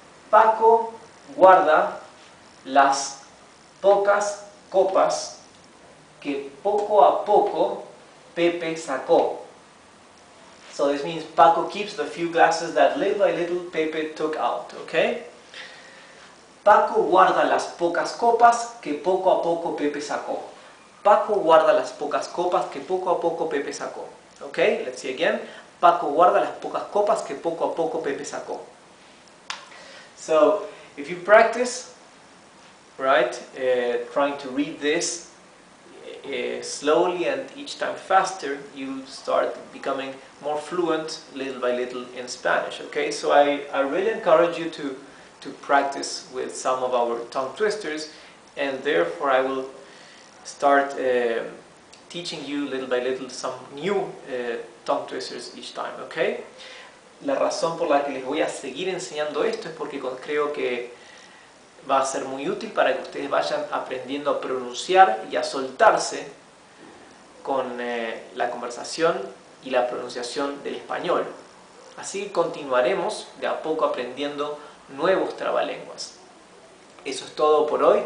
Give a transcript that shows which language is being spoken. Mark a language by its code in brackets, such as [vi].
[es] Paco guarda las pocas copas que poco a poco Pepe sacó. [en] So this means Paco keeps the few glasses that little by little Pepe took out, okay? [es] Paco guarda las pocas copas que poco a poco Pepe sacó. Paco guarda las pocas copas que poco a poco Pepe sacó. [en] Okay, let's see again. [es] Paco guarda las pocas copas que poco a poco Pepe sacó. [en] So, if you practice, right, trying to read this slowly and each time faster, you start becoming more fluent little by little in Spanish. Okay, so I really encourage you to practice with some of our tongue twisters, and therefore I will start teaching you little by little some new tongue twisters each time, okay? [es] La razón por la que les voy a seguir enseñando esto es porque creo que va a ser muy útil para que ustedes vayan aprendiendo a pronunciar y a soltarse con la conversación y la pronunciación del español. Así continuaremos de a poco aprendiendo nuevos trabalenguas. Eso es todo por hoy.